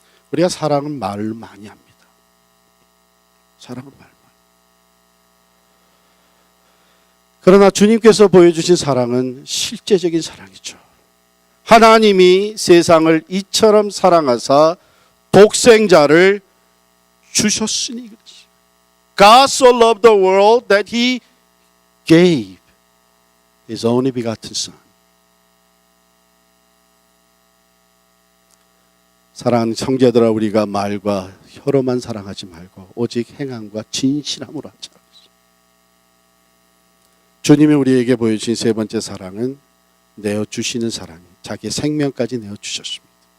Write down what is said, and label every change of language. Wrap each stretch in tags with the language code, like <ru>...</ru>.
<ko>우리가 사랑은 말을 많이 합니다. 사랑은 말 많이. 그러나 주님께서 보여주신 사랑은 실제적인 사랑이죠. 하나님이 세상을 이처럼 사랑하사 독생자를 주셨으니 그랬어요.</ko> <en>God so loved the world that He gave His only begotten Son.</en> <ko>사랑하는 형제들아, 우리가 말과 혀로만 사랑하지 말고 오직 행함과 진실함으로 하자. 주님이 우리에게 보여주신 세 번째 사랑은 내어주시는 사랑이에요. 자기의 생명까지 내어주셨습니다.</ko>